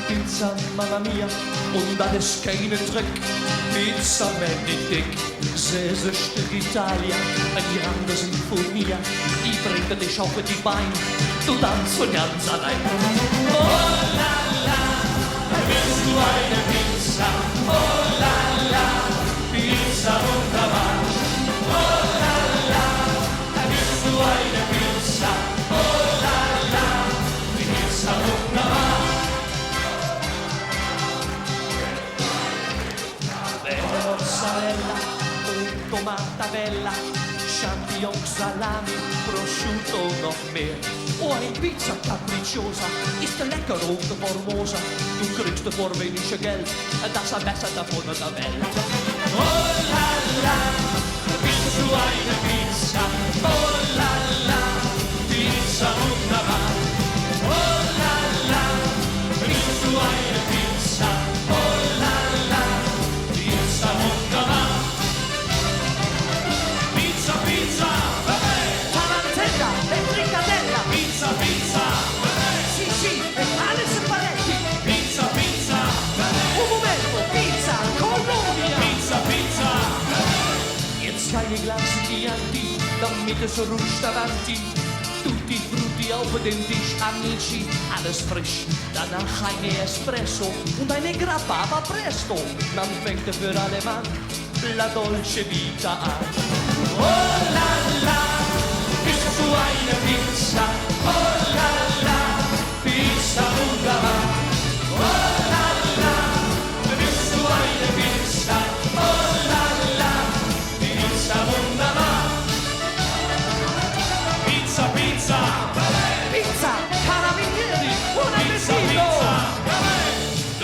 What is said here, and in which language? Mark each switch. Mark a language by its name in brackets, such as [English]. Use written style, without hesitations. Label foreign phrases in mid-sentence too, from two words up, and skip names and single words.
[Italian] Pizza, Mamma Mia, [German] und das ist kein Trick. Pizza Benedict, Stück Italia, eine [Italian] grande Sinfonia, [German] die bringt dich auf die Beine, du tanzt von ganz allein. [French] Oh la la, [German] willst du eine Pizza? [French] Oh la la, [German] Pizza wunderbar. Oh la la, willst du eine Pizza? [French] Oh la la, [German] Pizza wunderbar. [Italian] Mozzarella, tomata bella, champignon, salami, prosciutto noch mehr. [German] Oh, eine [Italian] Pizza capricciosa [German] ist lecker und formosa. Du kriegst für wenig Geld, das ist besser davon der Welt. [French] Oh la la, [German] willst du eine Pizza? [French] Oh la la, [German] Pizza wunderbar. [French] Oh la la, [German] willst du eine Pizza? [French] Oh la la, [German] Pizza wunderbar. [Italian] Pizza, Pizza, Tarantella e fricadella. Pizza, Pizza, Sì, sì, [German] alles Paletti. [Italian] Pizza, Pizza, Un momento, pizza, Colonia. Pizza, Pizza. [German] Jetzt zeige ich Glas Chianti, damit es rutscht davanti. [Italian] Tutti frutti [German] auf den Tisch, amici, alles frisch. Danach eine Espresso und eine Grappa, aber presto. Man fängt für alle Mann [Italian] la dolce vita [German] an. [French] Oh la la, [German] bist du eine Pizza? [French] Oh la la, [German] Pizza wunderbar. [French] Oh la la, [German] bist du eine Pizza? [French] Oh la la, [German] Pizza wunderbar. [Italian] Pizza, Pizza, Pizza, carabinieri, buon Pizza, appetito. Pizza.